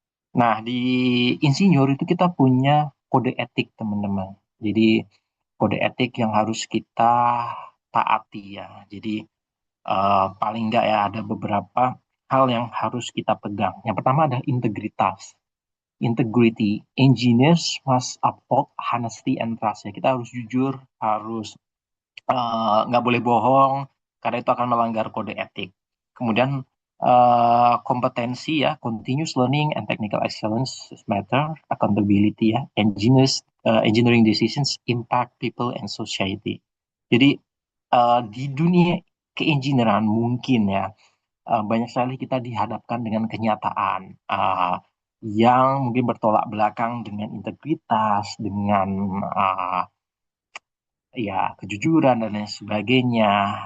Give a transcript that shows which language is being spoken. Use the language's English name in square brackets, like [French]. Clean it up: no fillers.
[Indonesian] Nah, di insinyur itu kita punya kode etik, teman-teman. Jadi, kode etik yang harus kita taati ya. Jadi, paling enggak ya ada beberapa hal yang harus kita pegang. Yang pertama adalah integritas. [English] Integrity. Engineers must uphold honesty and trust ya. [Indonesian] Kita harus jujur, harus nggak boleh bohong, karena itu akan melanggar kode etik. Kemudian kompetensi ya, [English] continuous learning and technical excellence matter, accountability ya, engineering decisions impact people and society. [Indonesian] Jadi di dunia keengineeran mungkin ya banyak sekali kita dihadapkan dengan kenyataan yang mungkin bertolak belakang dengan integritas, dengan ya kejujuran dan lain sebagainya.